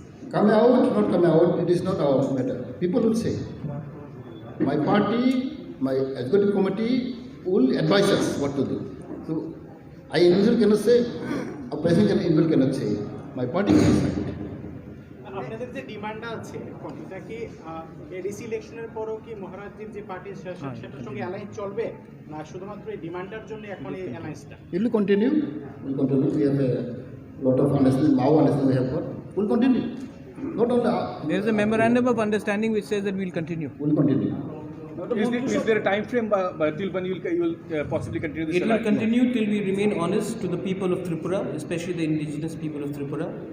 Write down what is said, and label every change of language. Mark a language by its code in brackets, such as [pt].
[en] Come out, not come out, it is not our matter. People will say. My party, my executive committee will advise us what to do. So, I individual cannot say, a president individual cannot say. My party can decide. [bn] আপনাদের যে ডিমান্ডটা আছে এখন এটা কি ADC ইলেকশনের পরও কি মহারাজজির যে পার্টি সেটার সঙ্গে অ্যালায়েন্স চলবে না শুধুমাত্র এই ডিমান্ডটার জন্য এখন এই অ্যালায়েন্সটা [en] It will continue. We'll continue. We have a lot of understanding, now understanding we have got. We'll continue. Not only, There is a memorandum of understanding which says that we'll continue. we'll continue. Is there a time frame till when you will possibly continue this? It will continue till we remain honest to the people of Tripura, especially the indigenous people of Tripura.